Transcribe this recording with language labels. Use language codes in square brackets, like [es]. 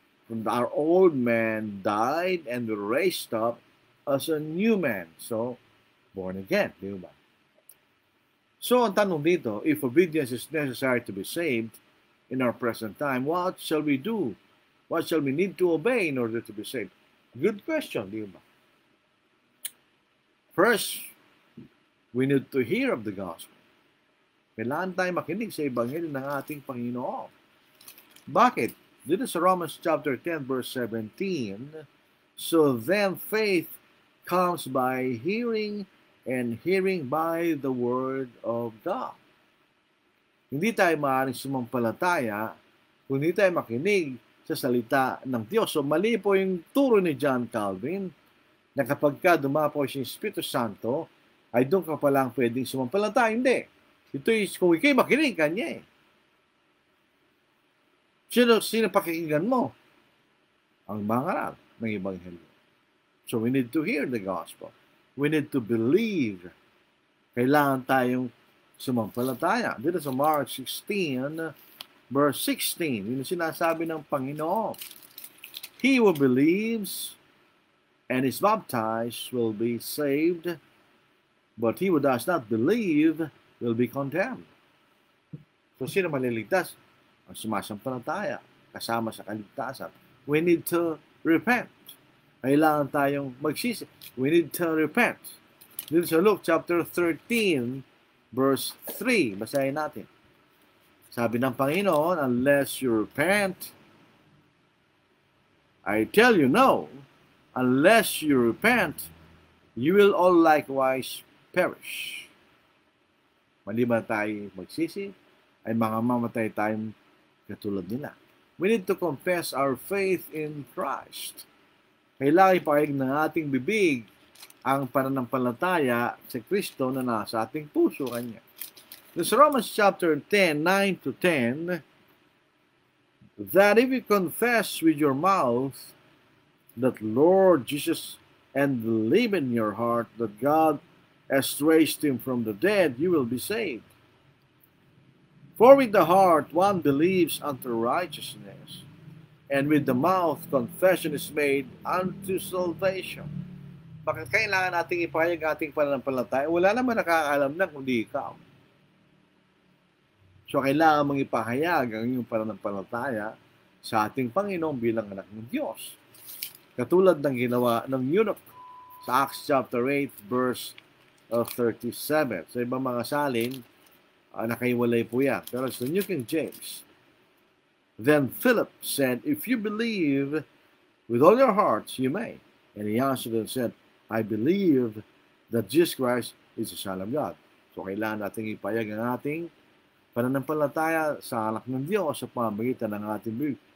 [en] When our old man died and we raised up as a new man. So, born again. [tl] Di ba? [en] So, [tl] ang tanong dito, [en] if obedience is necessary to be saved in our present time, what shall we do? What shall we need to obey in order to be saved? Good question, [tl] di ba? [en] First, we need to hear of the gospel. [tl] Kailangan tayo makinig sa Ebanghelyo ng ating Panginoon. Bakit? Dito sa [en] Romans chapter 10 verse 17, so then faith comes by hearing and hearing by the word of God. [tl] Hindi tayo maaaring sumampalataya kung hindi tayo makinig sa salita ng Diyos. So mali po yung turo ni John Calvin na kapag ka dumapo si Espiritu Santo, ay doon ka palang pwedeng sumampalataya. Hindi. Ito is kung ikay makinig kanya eh. Sino pakikinggan mo? Ang mangaral ng Ebanghelyo. [en] So we need to hear the gospel. We need to believe. [tl] Kailangan tayong sumampalataya. Dito sa Mark 16, verse 16, yun sinasabi ng Panginoon. [en] He who believes and is baptized will be saved, but he who does not believe will be condemned. [tl] So, sino maliligtas? Ang sumasampalataya, kasama sa kaligtasan. [en] We need to repent. [tl] Kailangan tayong magsisi. [en] We need to repent. [tl] Dito sa [en] Luke chapter 13, verse 3, [tl] basahin natin. Sabi ng Panginoon, [en] unless you repent, I tell you no, unless you repent, you will all likewise perish. [tl] Maliban tayo magsisi, ay mga mamatay tayong katulad nila. [en] We need to confess our faith in Christ. [tl] Kailangan ipahayag ng ating bibig ang pananampalataya sa Kristo na nasa ating puso kanya. [en] Sa Romans chapter 10, 9 to 10, that if you confess with your mouth that Lord Jesus and believe in your heart that God has raised him from the dead, you will be saved. For with the heart one believes unto righteousness, and with the mouth confession is made unto salvation. [tl] Bakit kailangan nating ipahayag ating pananampalataya? Wala naman nakakaalam na kundi ikaw. So kailangan mong ipahayag ang iyong pananampalataya sa ating Panginoon bilang anak ng Diyos. Katulad ng ginawa ng eunuch sa Acts chapter 8 verse 37. Sa ibang mga salin, nakaiwalay po yan. [en] Pero sa New King James, then Philip said, if you believe with all your hearts, you may. And he answered and said, I believe that Jesus Christ is the Son of God. [tl] So kailangan nating ipayag ang ating pananampalataya sa anak ng Diyos sa pamamagitan ng ating bibig.